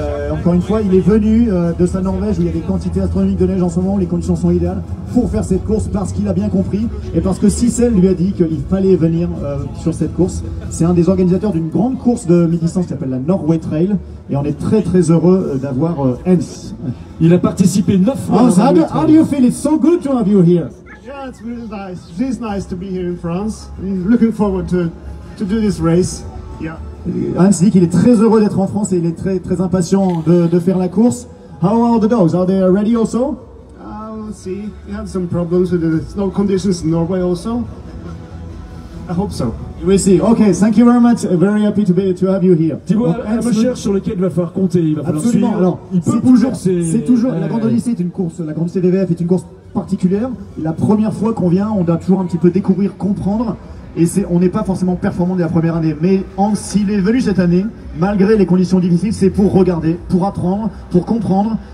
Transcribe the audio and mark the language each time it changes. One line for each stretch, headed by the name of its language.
French: Encore une fois, il est venu de sa Norvège où il y a des quantités astronomiques de neige en ce moment, où les conditions sont idéales pour faire cette course parce qu'il a bien compris et parce que Cicel lui a dit qu'il fallait venir sur cette course. C'est un des organisateurs d'une grande course de mi-distance qui s'appelle la Norway Trail et on est très heureux d'avoir Hans. Il a participé 9 fois.
English: How do you feel? It's so good to have you here. Yeah, it's really nice. It's nice to be here in France. I'm looking forward to do this race. Yeah.
French: Hans dit qu'il est très heureux d'être en France et il est très impatient de faire la course.
English: How are the dogs? Are they ready also? We'll see. We have some problems with the snow conditions in Norway also. I hope so. We'll see. Okay, thank you very much. Very happy to have you here.
French: Thibaut, un musher sur lequel il va falloir compter. Il va falloir absolument. Suivre. Alors, il peut toujours. C'est toujours. La Grande Odyssée est une course. La Grande Odyssée VVF est une course particulière. La première fois qu'on vient, on doit toujours un petit peu découvrir, comprendre. Et on n'est pas forcément performant dès la première année. Mais s'il est venu cette année, malgré les conditions difficiles, c'est pour regarder, pour apprendre, pour comprendre.